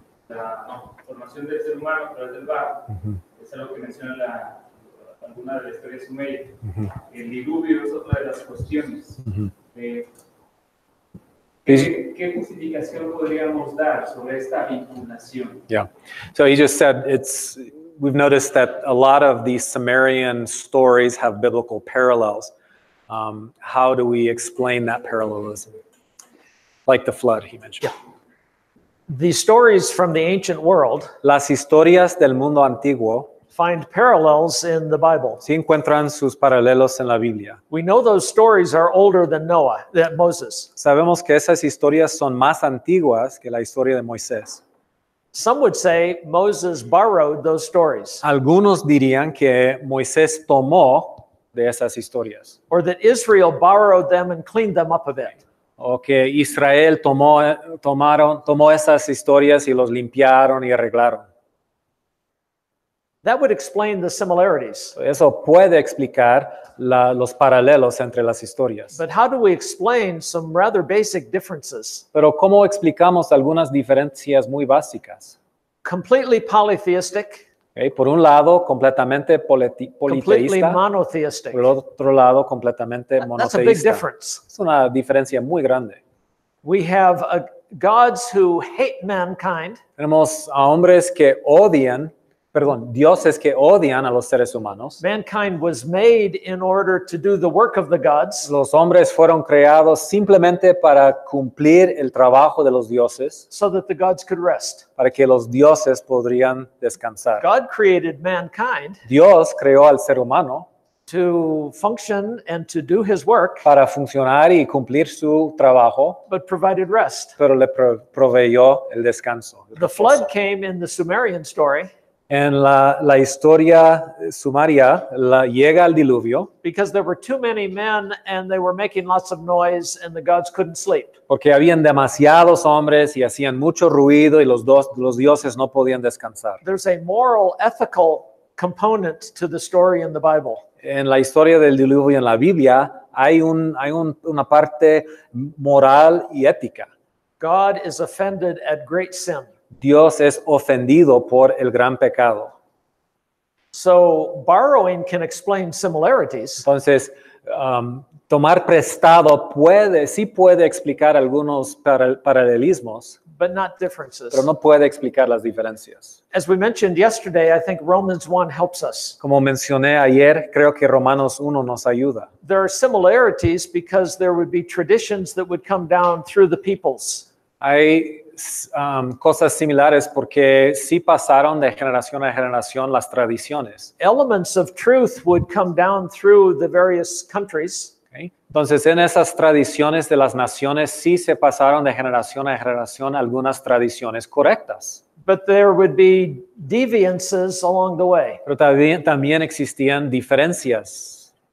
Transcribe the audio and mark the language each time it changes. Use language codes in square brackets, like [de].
[es] La formación del ser humano a través del barro, es algo que menciona alguna de la historia sumeria. El diluvio es otra de las cuestiones. ¿Qué justificación podríamos dar sobre esta vinculación? [en] Yeah. So he just said we've noticed that a lot of these Sumerian stories have biblical parallels. How do we explain that parallelism? Like the flood he mentioned. Yeah. The stories from the ancient world [es] Las historias del mundo antiguo [en] find parallels in the Bible. [es] sí encuentran sus paralelos en la Biblia. [en] We know those stories are older than Moses. [es] Sabemos que esas historias son más antiguas que la historia de Moisés. [en] Some would say Moses borrowed those stories, [es] Algunos dirían que Moisés tomó de esas historias, [en] or that Israel borrowed them and cleaned them up a bit. [es] o que Israel tomó esas historias y los limpiaron y arreglaron. [en] That would explain the similarities. [es] Eso puede explicar los paralelos entre las historias. [en] But how do we explain some rather basic differences? [es] Pero ¿cómo explicamos algunas diferencias muy básicas? [en] Completely polytheistic, [es] Okay, por un lado, completamente [en] completely [es] politeísta, [en] monotheistic. [es] por el otro lado, completamente [en] That's a big [es] monoteísta. [en] difference. [es] Es una diferencia muy grande. [en] We have gods who hate mankind, [es] Tenemos a hombres que odian, dioses que odian a los seres humanos. [en] mankind was made in order to do the work of the gods, [es] Los hombres fueron creados simplemente para cumplir el trabajo de los dioses, [en] so that the gods could rest. [es] para que los dioses podrían descansar. [en] God created mankind [es] Dios creó al ser humano [en] to function and to do his work, [es] para funcionar y cumplir su trabajo, [en] but provided rest. [es] pero le proveyó el descanso. [en] The flood came in the Sumerian story [es] En la historia sumaria llega el diluvio [en] because there were too many men and they were making lots of noise and the gods couldn't sleep. [es] porque habían demasiados hombres y hacían mucho ruido y los dioses no podían descansar. [en] There's a moral, ethical component to the story in the Bible. [es] En la historia del diluvio en la Biblia hay una parte moral y ética. [en] God is offended at great sin. [es] Dios es ofendido por el gran pecado. [en] So borrowing can explain similarities, [es] Entonces, tomar prestado sí puede explicar algunos paralelismos, [en] but not differences. [es] pero no puede explicar las diferencias. [en] As we mentioned yesterday, I think Romans 1 helps us. [es] Como mencioné ayer, creo que Romanos 1 nos ayuda. [en] There are similarities because there would be traditions that would come down through the peoples. [es] Hay cosas similares porque sí pasaron de generación a generación las tradiciones. [en] Elements of truth would come down through the various countries. ¿Okay? [es] Entonces, en esas tradiciones de las naciones sí se pasaron de generación a generación algunas tradiciones correctas. [en] But there would be deviances along the way. [es] Pero también existían diferencias.